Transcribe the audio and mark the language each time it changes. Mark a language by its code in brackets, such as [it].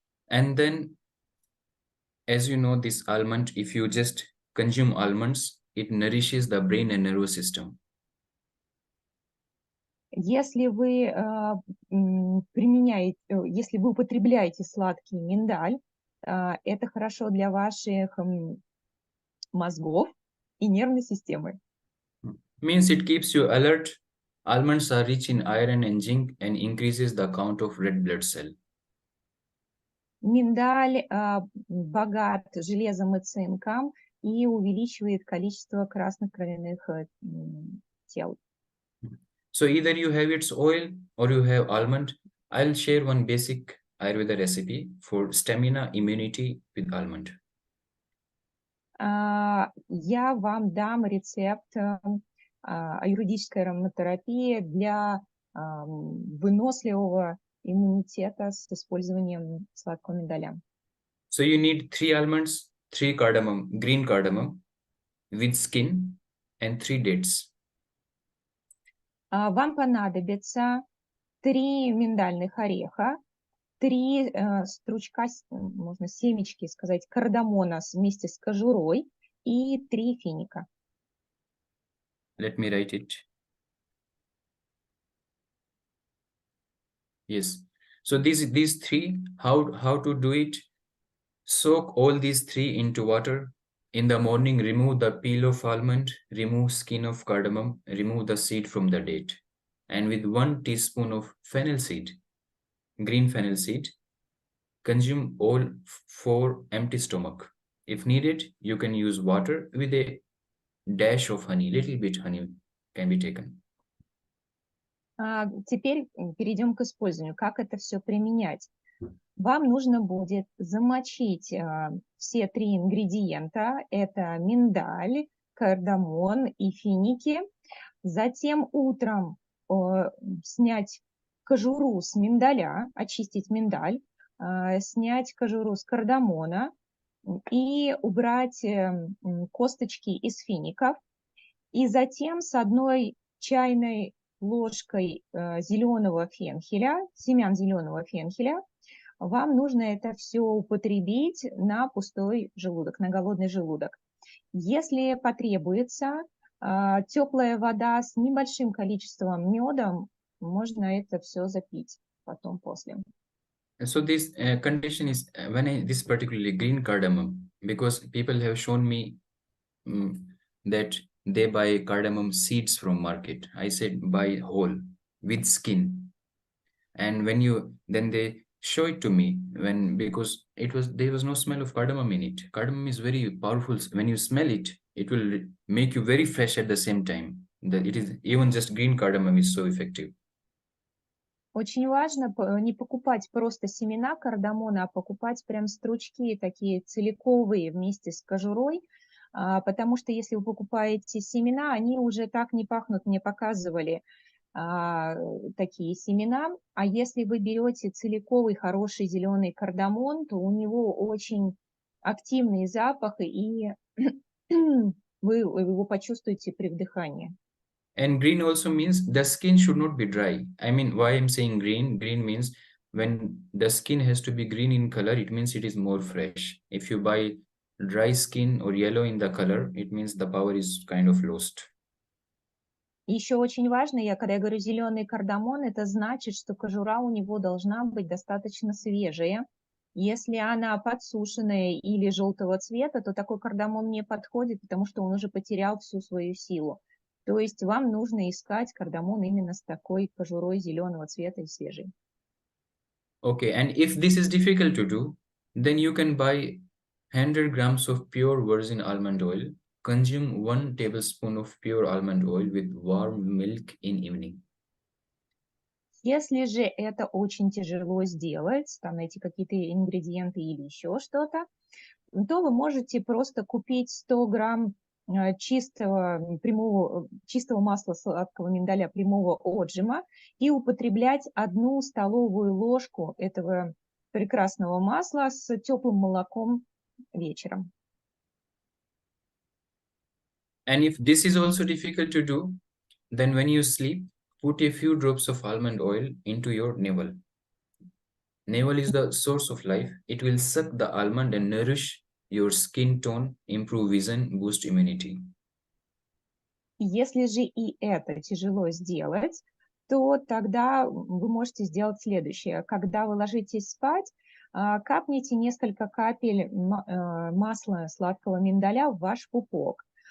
[en] And then, as you know, this almond, if you just consume almonds, it nourishes the brain and nervous system. [ru] Если вы если вы употребляете сладкий миндаль, это хорошо для ваших мозгов и нервной системы. [en] Means it keeps you alert. Almonds are rich in iron and zinc and increases the count of red blood cell. [ru] Миндаль богат железом и цинком и увеличивает количество красных кровяных тел. [en] So either you have its oil or you have almond. I'll share one basic Ayurveda recipe for stamina immunity with almond. [ru] Я вам дам рецепт аюрведической ароматерапии для выносливого иммунитета с использованием сладкого миндаля. [en] So you need 3 almonds, 3 green cardamom with skin and 3 dates. [ru] Вам понадобится 3 миндальных ореха, 3 стручка, можно семечки сказать, кардамона вместе с кожурой и 3 финика. [en] Let me write it. Yes. So these 3, how to do it? Soak all these 3 into water. In the morning, remove the peel of almond, remove skin of cardamom, remove the seed from the date. And with 1 teaspoon of fennel seed, green fennel seed, consume all for empty stomach. If needed, you can use water with a dash of honey, little bit honey can be taken. [ru] Теперь перейдем к использованию. Как это все применять? Вам нужно будет замочить все 3 ингредиента. Это миндаль, кардамон и финики. Затем утром снять кожуру с миндаля, очистить миндаль, снять кожуру с кардамона и убрать косточки из фиников. И затем с 1 чайной ложкой зеленого фенхеля, семян зеленого фенхеля, вам нужно это все употребить на пустой желудок, на голодный желудок. Если потребуется теплая вода с небольшим количеством меда, можно это все запить потом после. [en] So this condition is this particularly green cardamom, because people have shown me that they buy cardamom seeds from market. I said buy whole with skin, and then they show it to me because there was no smell of cardamom in it. Cardamom is very powerful. When you smell it, it will make you very fresh at the same time. It is even just green cardamom is so effective. [ru] Очень важно не покупать просто семена кардамона, а покупать прям стручки такие целиковые вместе с кожурой, потому что если вы покупаете семена, они уже так не пахнут, мне показывали такие семена, а если вы берете целиковый хороший зеленый кардамон, то у него очень активный запах, и вы его почувствуете при вдыхании. [en] And green also means the skin should not be dry. I mean, why I'm saying green? Green means when the skin has to be green in color, it means it is more fresh. If you buy dry skin or yellow in the color, it means the power is kind of lost. [ru] Еще очень важно, когда я говорю зеленый кардамон, это значит, что кожура у него должна быть достаточно свежая. Если она подсушенная или желтого цвета, то такой кардамон не подходит, потому что он уже потерял всю свою силу. То есть вам нужно искать кардамон именно с такой кожурой зеленого цвета и свежей. [en] Okay, and if this is difficult to do, then you can buy 100 grams of pure virgin almond oil. Consume 1 tablespoon of pure almond oil with warm milk in evening. [ru] Если же это очень тяжело сделать, там найти какие-то ингредиенты или еще что-то, то вы можете просто купить 100 грамм чистого масла сладкого миндаля прямого отжима и употреблять 1 столовую ложку этого прекрасного масла с теплым молоком вечером. [en] And if this is also difficult to do, then when you sleep, put a few drops of almond oil into your navel. Navel is the source of life. It will suck the almond and nourish your skin tone, improve vision, boost immunity. [ru] Если же и это тяжело сделать, то тогда вы можете сделать следующее. Когда вы ложитесь спать, капните несколько капель масла сладкого миндаля в ваш пупок.